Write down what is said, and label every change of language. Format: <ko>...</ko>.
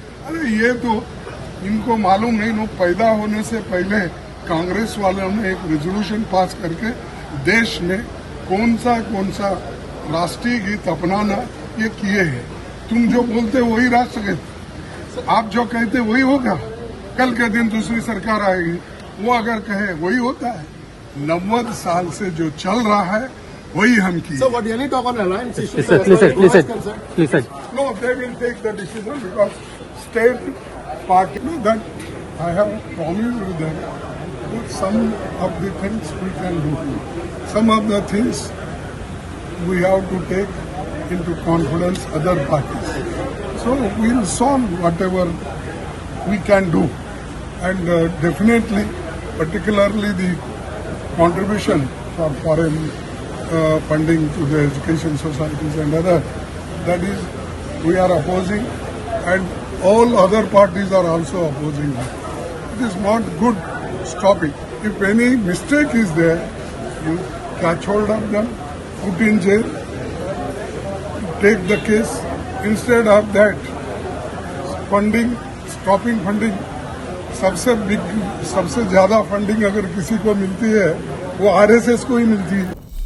<hi>अरे ये तो इनको मालूम नहीं, लोग पैदा होने से पहले कांग्रेस वालों ने एक रेजोल्यूशन पास करके देश में कौन सा राष्ट्रीय गीत अपनाना ये किए हैं। तुम जो बोलते वही राष्ट्रगीत, आप जो कहते वही होगा। कल के दिन दूसरी सरकार आएगी, वो अगर कहे वही होता है। 90 साल से जो चल रहा है वही हम किए।</hi> <en>So what really talk on alliance issues? Please, sir. No, they will take the decision because state party that I have promised with them that some of the things we can do. Some of the things we have to take into confidence other parties. So we will solve whatever we can do. And definitely, particularly the contribution for foreign funding to the education societies and other, that is we are opposing, and all other parties are also opposing that. It is not good. Stop it. If any mistake is there, you catch hold of them, put in jail, take the case. Instead of that, funding, stopping funding,</en> <hi>सबसे ज्यादा funding अगर किसी को मिलती है वो RSS को ही मिलती है।</hi>